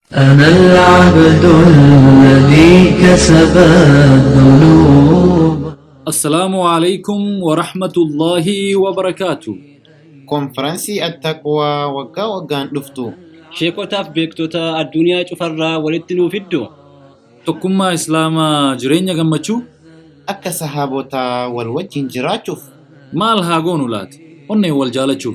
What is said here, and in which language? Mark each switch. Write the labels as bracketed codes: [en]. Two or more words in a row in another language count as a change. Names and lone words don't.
[ar] أنا العبد الذي كسب الذنوب. السلام عليكم ورحمة الله وبركاته. [om] Konfiraansii Attaqwaa waggaa waggaan dhuftu. Sheekotaaf beektota addunyaa cufarraa walitti nuuf fiddu. Tokkummaa Islaamaa jireenya gammachuu Akka sahaabotaa wal wajjin jiraachuuf. maal haa goonu laata? Onneen wal jaalachuuf.